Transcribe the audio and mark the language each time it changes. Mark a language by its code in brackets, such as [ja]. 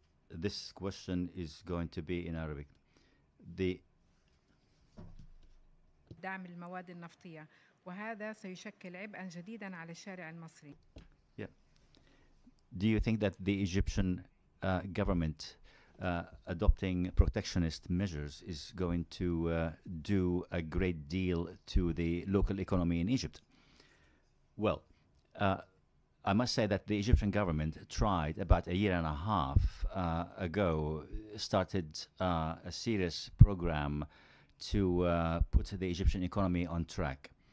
[en] This question is going to be in Arabic. [ar] دعم المواد النفطية، وهذا سيشكل عبئا جديدا على الشارع المصري. [en] Yeah. Do you think that the Egyptian government adopting protectionist measures is going to do a great deal to the local economy in Egypt? Well, I must say that the Egyptian government tried about a year and a half ago, started a serious program to put the Egyptian economy on track.